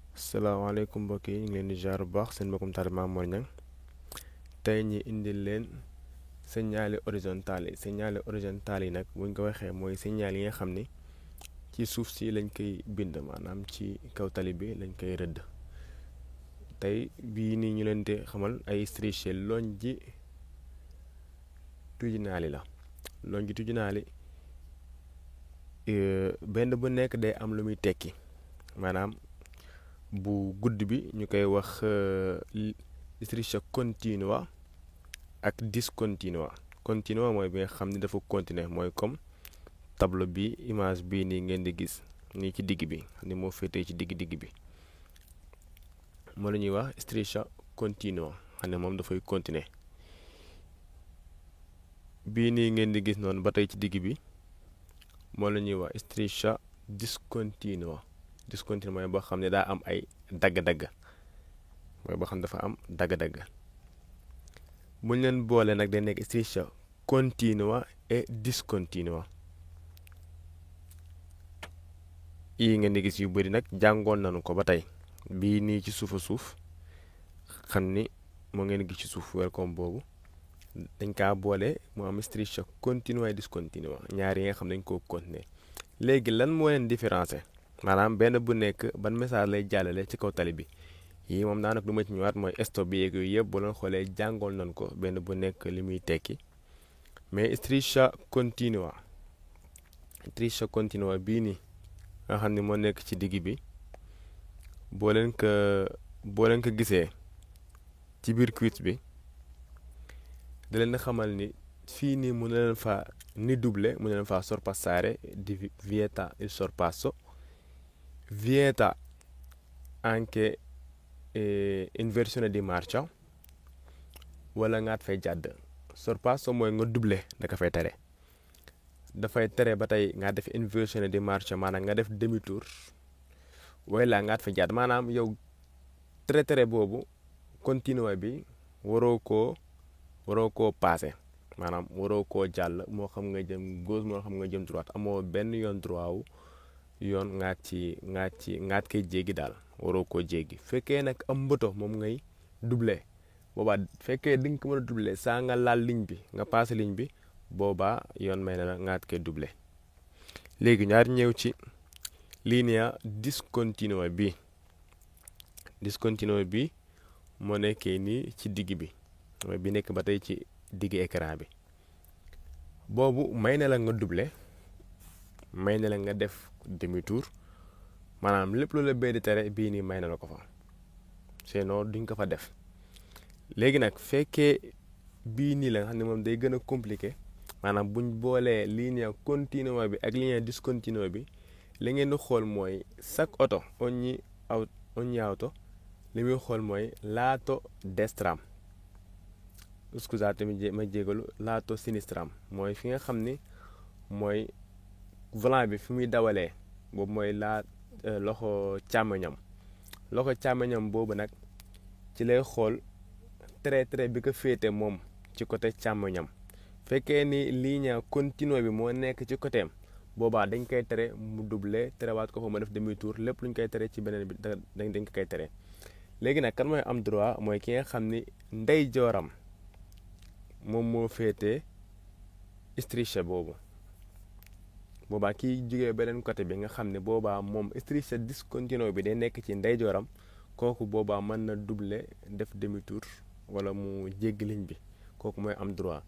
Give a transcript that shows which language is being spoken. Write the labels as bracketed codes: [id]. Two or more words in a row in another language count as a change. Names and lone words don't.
[wo] salaamaaleykum mbokk yi ñu ngi leen di jaar bu baax seen mbokkum taalibe Mame Mor Niang tey ñi indil leen [fr] signal horizontal [wo] yi nag buñ ko waxee mooy signal yi nga xam ni ci suuf si lañ koy bind maanaam ci kaw tali bi lañ koy rëdd tey bii nii ñu leen di xamal ay strisce longitudinali la longitudinali benn bu nekk day am lu muy tekki maanaam bu gudd bi ñu koy wax [it] striscia continua [wo] ak discontinua. Continua mooy bi nga xam ni dafa continuer mooy [fr] comme tableau [wo] bi image bii nii ngeen di gis nii ci digg bi xam ni moo féetee ci digg bi moo la ñuy wax [it] striscia continua [wo] xam ne moom dafay continuer. bii nii ngeen di gis noonu ba tey ci digg bi moo la ñuy wax striscia discontinua. Discontinua mooy boo xam ne daa am ay dagg-dagg mooy boo xam ne dafa am dagg-dagg bu ñu leen boole nag day nekk [it] striscia continua et discontinua. [wo] yi ngeen di gis yu bëri nag jàngoon nañu ko ba tey bii nii ci suufa suuf xam ni moo ngeen gis ci suuf welcome boobu dañ kaa boole mu am [it] striscia continua et discontinua [wo] ñaar yi nga xam ne dañ koo continuer. léegi lan moo leen différencier maanaam benn bu nekk ban message lay jàllale ci kaw tali bi yii moom daanaka lu ma ci ñëwaat mooy stop bi yeeg yooyu yëpp bu leen xoolee jàngoon nañ ko benn bu nekk li muy tekki mais striscia continua bii nii nga xam ne moo nekk ci digg bi boo leen ko gisee ci biir quiz bi da leen xamal ni fii nii mën na leen faa ni double mën na leen faa [it] sorpassare di vieta il sorpasso, vieta anche inversione di marcia [wo] wala ngaat fay jàdd. Sorpasso mooy nga double da ko fay tere dafay tere ba tey nga def [it] inversione di marcia [wo] maanaam nga def [fr] demi tour [wo] wala ngaat fay jàdd maanaam yow tere boobu continua bi waroo koo passé maanaam waroo koo jàll moo xam nga jëm gauche moo xam nga jëm droite amoo benn yoon droit wu yoon ngaat koy jéggi daal waroo koo jéggi. fekkee nag am mbëto moom ngay doublé boobaa fekkee di nga ko mën a doublé saa nga laal ligne bi nga passé ligne bi boobaa yoon may na la ngaat koy doublé. léegi ñaar ñëw ci [it] linea discontinua [wo] bi moo nekkee nii ci digg bi mooy bi nekk ba tey ci digg écran bi boobu may na la nga doublé may na la nga def [fr] demi tour [wo] maanaam lépp lu la bee di tere bii nii may na la ko fa sinon duñ ko fa def. léegi nag fekkee bii nii la nga xam ne moom day gën a compliqué maanaam buñ boolee linea continua bi ak linea discontinua bi li ngeen di xool mooy [fr] chaque auto [it] ogni auto [wo] li muy xool mooy [it] lato destram scusate [wo] ma jégalu [it] lato sinistram [wo] mooy fi nga xam ni mooy volant bi fi muy dawalee boobu mooy loxo càmmoñam boobu nag ci lay xool tere bi ko féete moom ci côté càmmoñam. fekkee ni [it] linea continua [wo] bi moo nekk ci côté am boobaa dañ koy tere mu doublé terewaat ko fa ma def [fr] demi tour [wo] lépp lu ñu koy tere ci beneen bi dañ ko koy tere. léegi nag kan mooy am droit mooy ki nga xam ni ndeyjooram moom moo féete striscia boobu boobaa kiy jógee beneen côté bi nga xam ne boobaa moom [it] striscia discontinua [wo] bi day nekk ci ndeyjooram kooku boobaa mën na doublé def [fr] demi tour [wo] wala mu jéggi ligne bi kooku mooy am droit.